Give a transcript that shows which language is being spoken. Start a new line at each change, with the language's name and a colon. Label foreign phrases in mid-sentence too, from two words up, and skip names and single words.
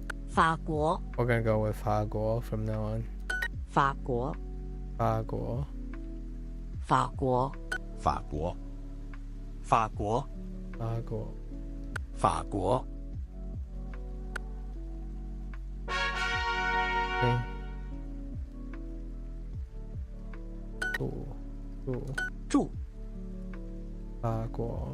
Chinese: 法国
English: We're gonna go with 法国 from now on.
Chinese: 法国法国法国法国法国法国法国住法国